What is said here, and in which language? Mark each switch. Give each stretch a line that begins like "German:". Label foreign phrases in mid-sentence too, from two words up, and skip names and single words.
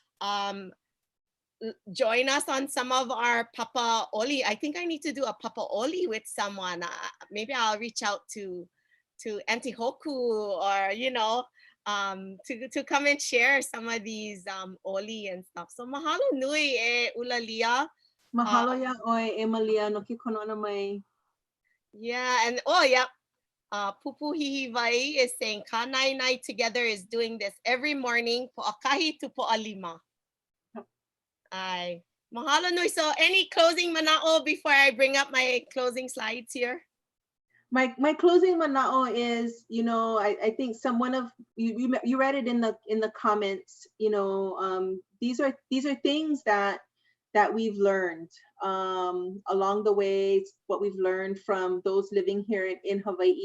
English: Join us on some of our Papa Oli. I think I need to do a Papa Oli with someone. Maybe I'll reach out to Auntie Hoku, or, you know, to come and share some of these Oli and stuff.
Hawaiian: So mahalo nui e Ulalia. Mahalo ya oi Emalia no ke kono ana mai.
English: Yeah, and oh yeah. Pupu Hihivai is saying Kanainai together is doing this every morning
Hawaiian: po akahi
English: to
Hawaiian: po alima. Ay, mahalo nui.
English: So any closing manao before I bring up my closing slides here? My closing manao is, you know, I think one of you read it in the comments, you know, these are things that we've learned along the way, what we've learned from those living here in Hawaii.